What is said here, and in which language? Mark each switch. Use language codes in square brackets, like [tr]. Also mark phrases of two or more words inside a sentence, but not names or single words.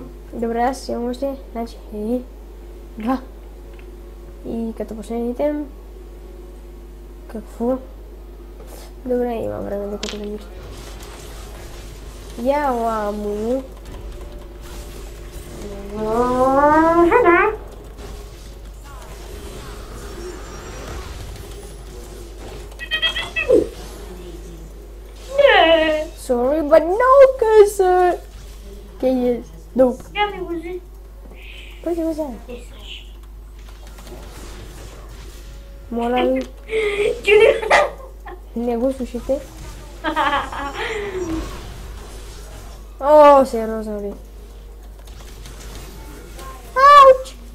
[bg] Добре, аз имам още. Значи, два. И като последните... Какво? Добре, има време докато да мисля. Яла му. [en] Sorry, but no, cause okay, yes, no. [bg] Я ми вози. Кой ти взе? Моля ви. Не го слушайте. О, сериозно ви. Ауч!